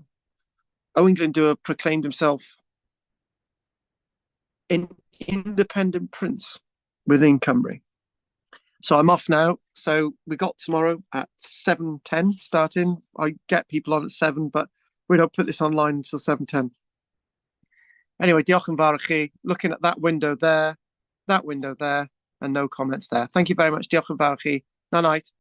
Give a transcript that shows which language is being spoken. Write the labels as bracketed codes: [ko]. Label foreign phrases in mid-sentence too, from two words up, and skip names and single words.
[en] Owen Glyndŵr proclaimed himself an independent prince within Cymru. So I'm off now. So we got tomorrow at 7:10 starting. I get people on at 7, but we don't put this online until 7:10. Anyway, [cy] diolch yn fawr I chi. [en] Looking at that window there, and no comments there. Thank you very much. [cy] Diolch yn fawr I chi. Night.